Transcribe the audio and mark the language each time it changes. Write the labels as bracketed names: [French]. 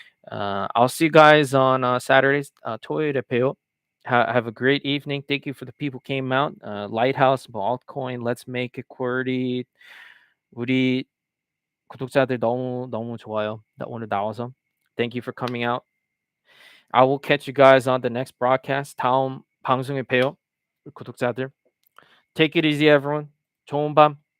[English] I'll see you guys on Saturdays. [Korean] 토요일에 봬요. [English] Have a great evening. Thank you for the people who came out. Lighthouse, 뭐 altcoin, Let's Make It QWERTY. [Korean] 우리 구독자들 너무 좋아요. 오늘 나와서. [English] Thank you for coming out. I will catch you guys on the next broadcast. [Korean] 다음 방송에 봬요. 구독자들. [English] Take it easy, everyone. [Korean] 좋은 밤.